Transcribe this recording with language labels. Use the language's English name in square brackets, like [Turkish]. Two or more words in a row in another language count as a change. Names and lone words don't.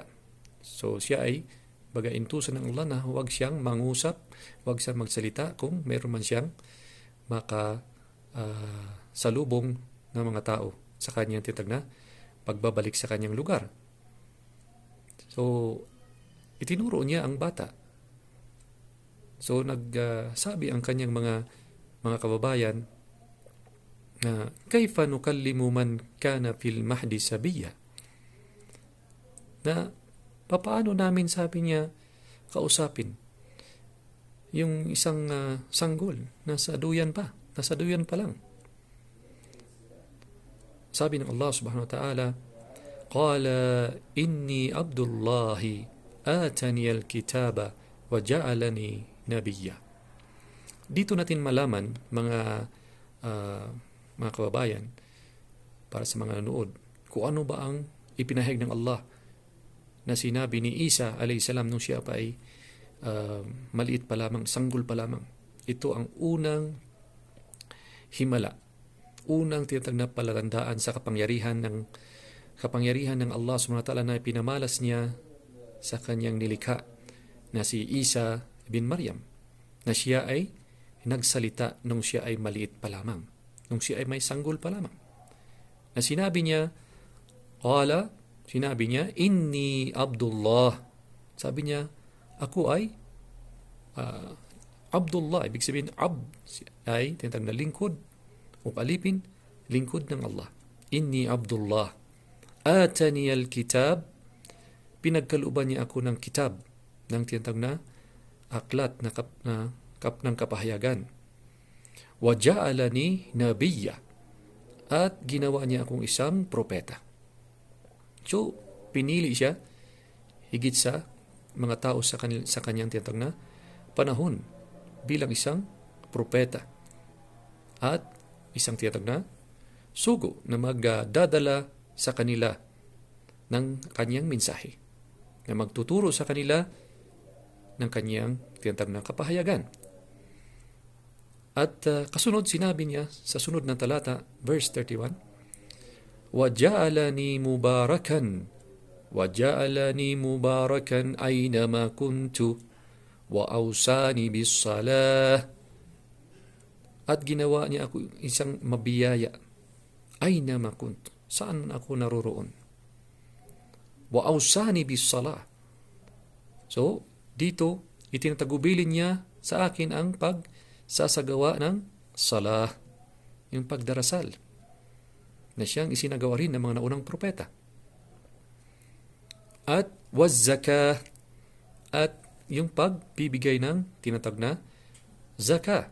[Filipino] So, siya ay intusan ng Allah na huwag siyang mangusap, huwag siyang magsalita kung meron man siyang salubong ng mga tao sa kanyang tinatawag na pagbabalik sa kanyang lugar. So, itinuro niya ang bata. So, nagsabi ang kanyang mga kababayan na [Arabic] كيف نكلم من كان في المهد صبيا, [Filipino] na papaano namin, sabi niya, kausapin yung isang sanggol, nasa duyan pa lang. Sabi ng [Arabic] الله سبحانه وتعالى قال إني عبد الله آتاني الكتاب وجعلني نبيا. [Filipino] Dito natin malaman, mga kababayan, para sa mga nanood, kung ano ba ang ipinahayag ng Allah na sinabi ni Isa [Arabic] عليه السلام [Filipino] nung siya pa ay maliit pa lamang, sanggol pa lamang. Ito ang unang himala, unang tinatag na palatandaan sa kapangyarihan ng Allah [Arabic] سبحانه وتعالى [Filipino] na pinamalas niya sa kanyang nilikha na si Isa bin Maryam, na siya ay nagsalita nung siya ay maliit pa lamang, nung siya ay may sanggol pa lamang. Na sinabi niya, [Arabic] إني عبد الله. [Filipino] Sabi niya, ako ay Abdullah. Ibig sabihin, ay tinatawag na lingkod o alipin, lingkod ng Allah. [Arabic] إني عبد الله. آتاني الكتاب. [Filipino] Pinagkaluban niya ako ng kitab, ng tinatawag na aklat ng kapahayagan. [Arabic] وجعلني نبيا. [Filipino] At ginawa niya akong isang propeta. So, pinili siya higit sa mga tao sa kanyang tinatawag na panahon bilang isang propeta at isang tinatawag na sugo na magdadala sa kanila ng kanyang mensahe, na magtuturo sa kanila ng kanyang tinatawag na kapahayagan. At kasunod, sinabi niya sa sunod na talata, verse 31, [Arabic] وَجَعَلَنِي مُبَارَكًا أَيْنَمَا كُنْتُ وَأَوْصَانِي بِالصَّلَاةِ. [Filipino] At ginawa niya ako isang mabiyaya. [Arabic] أَيْنَمَا كُنْتُ, [Filipino] saan ako naroroon. [Arabic] وَأَوْصَانِي بِالصَّلَاةِ. [Filipino] So, dito, itinatagubilin niya sa akin ang pagsasagawa ng salah, yung pagdarasal, na siyang isinagawa rin ng mga naunang propeta. At wazzaka, at yung pagbibigay ng tinatawag na zaka.